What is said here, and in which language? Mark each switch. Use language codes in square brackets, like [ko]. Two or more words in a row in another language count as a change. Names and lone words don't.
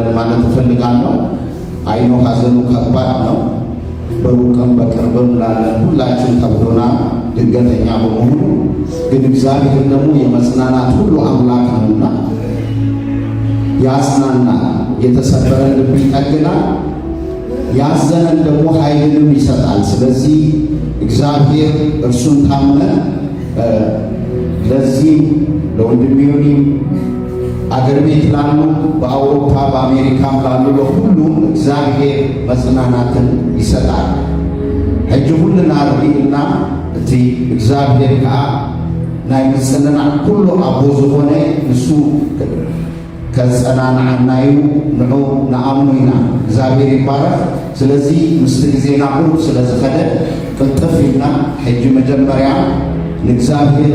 [am] ማለት እፈልጋለሁ። አይኖ ሀዘኑ ከባድ ነው። በሩቅም በቅርብም ላለን ሁላችን ከብዶና ድንገተኛ በመሆኑ ግን እግዚአብሔር ደግሞ የመጽናናት ሁሉ አምላክ ነውና ያጽናናል፣ የተሰበረን ልብ ይጠግናል፣ ያዘነን ደግሞ ኃይልንም ይሰጣል። ስለዚህ እግዚአብሔር እርሱን ታምነን ለዚህ ለወንድሜውም አገር ቤት ላሉ በአውሮፓ በአሜሪካም ላሉ ለሁሉም እግዚአብሔር መጽናናትን ይሰጣል። [ti] ሕጂ ሁልና ርኢና እቲ እግዚአብሔር ከዓ ናይ ምጽንናዕ ኩሉ ኣቦ ዝኾነ ንሱ ከጸናንዓናዩ ንዑ ንኣምኑ ኢና። [am] እግዚአብሔር ይባረክ። [ti] ስለዚ ምስቲ ጊዜና ሁሉ ስለዝኸደ ቅልጥፍ ኢልና ሕጂ መጀመርያ ንእግዚአብሔር